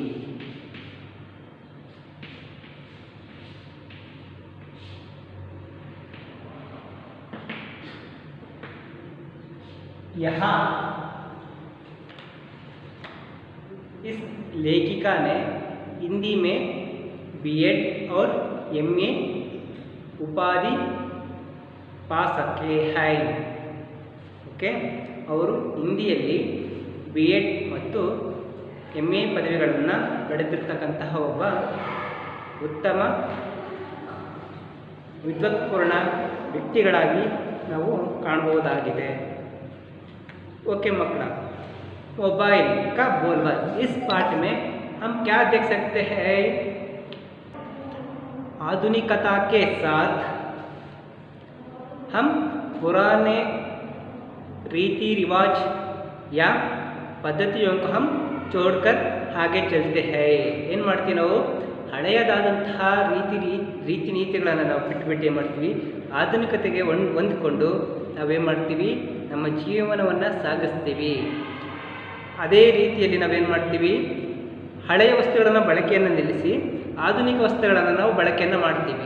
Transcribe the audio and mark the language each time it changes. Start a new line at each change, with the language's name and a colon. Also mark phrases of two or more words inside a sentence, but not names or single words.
Hindi: यहाँ इस लेखिका ने हिंदी में BEd और MA उपाधि पा सके हैं। ओके,
Kannada: ಅವರು ಹಿಂದಿಯಲ್ಲಿ BEd ಮತ್ತು MA ಪದವಿಗಳನ್ನು ಪಡೆದಿರತಕ್ಕಂತಹ ಒಬ್ಬ ಉತ್ತಮ ವಿದ್ವತ್ಪೂರ್ಣ ವ್ಯಕ್ತಿಗಳಾಗಿ ನಾವು ಕಾಣಬಹುದಾಗಿದೆ।
Hindi: ओके मकड़ा, मोबाइल का बोलबाला। इस पाठ में हम क्या देख सकते हैं? आधुनिकता के साथ हम पुराने रीति रिवाज या पद्धतियों को हम छोड़कर आगे चलते हैं।
Kannada: ಏನು ಮಾಡ್ತೀವಿ ನಾವು? ಹಳೆಯದಾದಂತಹ ರೀತಿ ನೀತಿಗಳನ್ನು ನಾವು ಬಿಟ್ಟು ಏನು ಮಾಡ್ತೀವಿ? ಆಧುನಿಕತೆಗೆ ಹೊಂದಿಕೊಂಡು ನಾವೇನು ಮಾಡ್ತೀವಿ? ನಮ್ಮ ಜೀವನವನ್ನು ಸಾಗಿಸ್ತೀವಿ। ಅದೇ ರೀತಿಯಲ್ಲಿ ನಾವೇನು ಮಾಡ್ತೀವಿ? ಹಳೆಯ ವಸ್ತುಗಳನ್ನು ಬಳಕೆಯನ್ನು ನಿಲ್ಲಿಸಿ ಆಧುನಿಕ ವಸ್ತುಗಳನ್ನು ನಾವು ಬಳಕೆಯನ್ನು ಮಾಡ್ತೀವಿ।